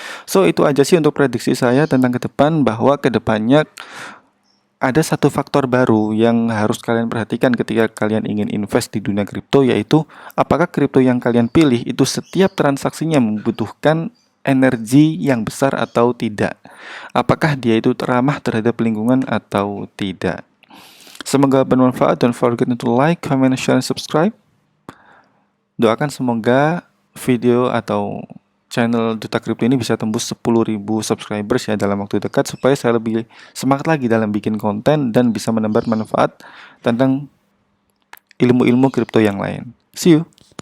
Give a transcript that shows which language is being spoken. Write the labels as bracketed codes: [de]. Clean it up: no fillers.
[id] So itu aja sih untuk prediksi saya tentang ke depan, bahwa ke depannya ada satu faktor baru yang harus kalian perhatikan ketika kalian ingin invest di dunia kripto, yaitu apakah kripto yang kalian pilih itu setiap transaksinya membutuhkan energi yang besar atau tidak. Apakah dia itu ramah terhadap lingkungan atau tidak. Semoga bermanfaat. [en] Don't forget to like, comment, share, and subscribe. [id] Doakan semoga video atau channel Duta Kripto ini bisa tembus 10.000 subscribers ya dalam waktu dekat, supaya saya lebih semangat lagi dalam bikin konten dan bisa menebar manfaat tentang ilmu-ilmu kripto yang lain. [en] See you.